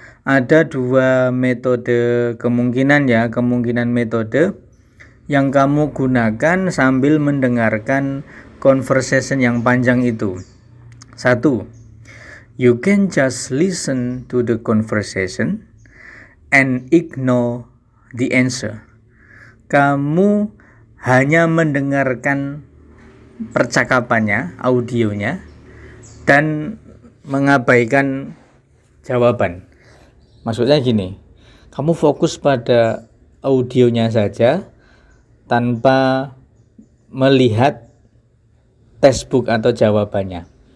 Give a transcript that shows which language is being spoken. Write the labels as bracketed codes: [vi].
[id] Ada dua metode kemungkinan metode yang kamu gunakan sambil mendengarkan conversation yang panjang itu. 1. [en] You can just listen to the conversation and ignore the answer. [id] Kamu hanya mendengarkan percakapannya, audionya, dan mengabaikan jawaban. Maksudnya gini, kamu fokus pada audionya saja tanpa melihat textbook atau jawabannya.